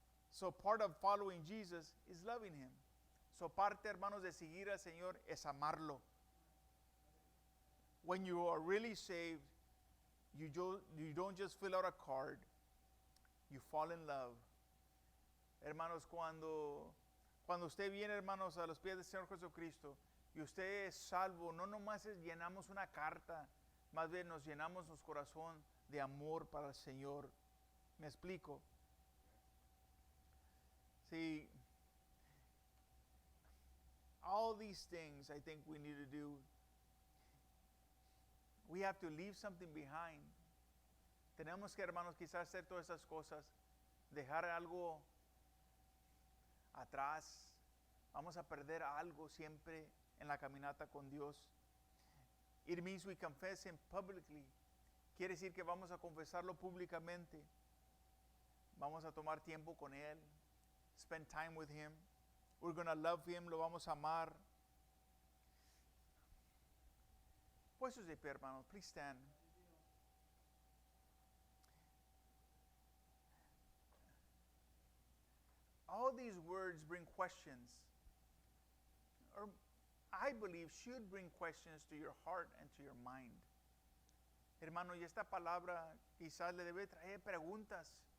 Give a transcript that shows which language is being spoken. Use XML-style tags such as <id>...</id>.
<en>So part of following Jesus is loving Him.</en> <es>So parte, hermanos, de seguir al Señor es amarlo.</es> <en>When you are really saved, you don't just fill out a card. You fall in love.</en> <es>Hermanos, cuando usted viene, hermanos, a los pies del Señor Jesucristo y usted es salvo, no nomás llenamos una carta, más bien nos llenamos nuestro corazón de amor para el Señor. ¿Me explico?</es> <en>See, all these things I think we need to do. We have to leave something behind.</en> <es>Tenemos que, hermanos, quizás hacer todas esas cosas, dejar algo atrás. Vamos a perder algo siempre en la caminata con Dios.</es> <en>It means we confess Him publicly.</en> <es>Quiere decir que vamos a confesarlo públicamente. Vamos a tomar tiempo con Él.</es> <en>Spend time with Him. We're going to love Him.</en> <es>Lo vamos a amar. Puestos de pie, hermanos.</es> <en>Please stand. All these words bring questions. Or I believe should bring questions to your heart and to your mind.</en> <es>Hermano, y esta palabra quizás le debe traer preguntas.</es>